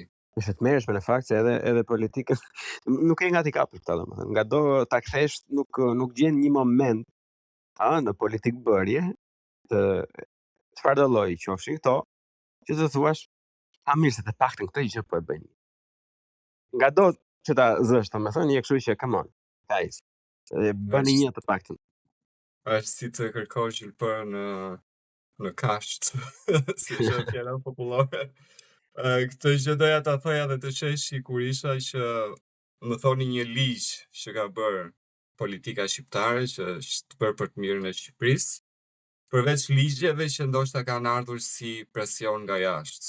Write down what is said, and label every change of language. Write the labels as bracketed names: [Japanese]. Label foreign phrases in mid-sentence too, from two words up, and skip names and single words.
[Albanian] Është të mërshme në fakt se edhe politikën nuk e nga t'i kapur këta domethënë. Nga do ta kthesh nuk gjen një moment në politikë bërje të çfarë do lloji qofshin këto, që të thuash mirë se të paktën këtë gjë po e bëjnë. Nga do që ta zësh domethënë një kështu që [English] come on, guys. [Albanian] Bëni një të paktën. Është si të kërkosh gjilpër në kasht, si që fjala popullore. Këtë gjë doja ta thoja dhe të qeshi kur isha që më thoni një ligj që ka bërë politika shqiptare që është bërë për të mirën e Shqipërisë, përveç ligjeve që ndoshta kanë ardhur si presion nga jashtë.